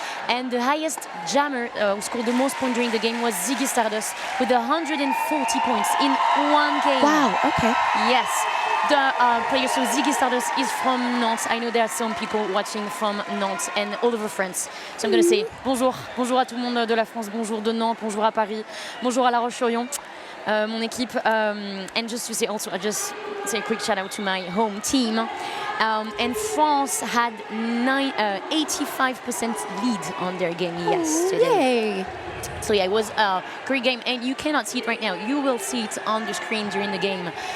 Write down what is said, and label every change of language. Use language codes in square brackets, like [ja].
[en] And the highest jammer who scored the most points during the game was Ziggy Stardust with 140 points in one game. Wow, okay. Yes. The player, so Ziggy Stardust is from Nantes. I know there are some people watching from Nantes and all over France. So I'm going to say bonjour. [fr] Bonjour à tout le monde de la France. Bonjour de Nantes. Bonjour à Paris. Bonjour à La Roche-sur-Yon. Mon équipe. [en] And just to say also, I just say a quick shout out to my home team. And France had 85% lead on their game yesterday. Yay. So yeah, it was a great game, and you cannot see it right now. You will see it on the screen during the game.